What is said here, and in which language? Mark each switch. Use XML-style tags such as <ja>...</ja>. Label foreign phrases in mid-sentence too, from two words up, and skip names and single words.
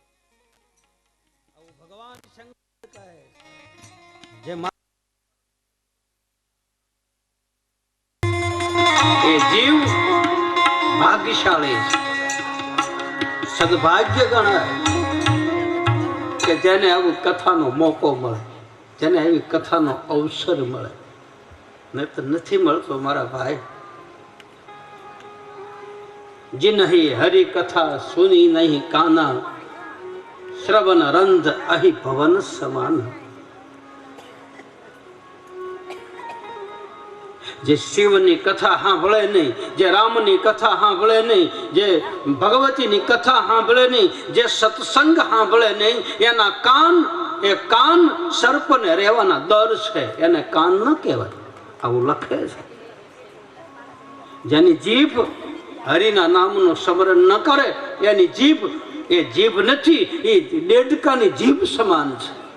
<gu>આવું ભગવાન શંકર કહે જે એ જીવ ભાગ્યશાળી છે, સદભાગ્ય ગણાય કે જેને આવું કથાનો મોકો મળે, જેને આવી કથાનો અવસર મળે. નહીં તો નથી મળતો મારા ભાઈ.</gu> <awa>जिन्हि हरि कथा सुनी नहीं काना, श्रवण रंध अहि भवन समान।</awa> <gu>જે શિવની કથા સાંભળે નહીં, જે રામની કથા સાંભળે નહીં, જે ભગવતીની કથા સાંભળે નહીં, જે સત્સંગ સાંભળે નહીં, એના કાન એ કાન સર્પને રહેવાના દર છે, એને કાન ન કહેવાય. આવું લખે છે. જેની જીભ હરિના નામનું સ્મરણ ન કરે એની જીભ એ જીભ નથી, એ દેડકાની જીભ સમાન છે.</gu>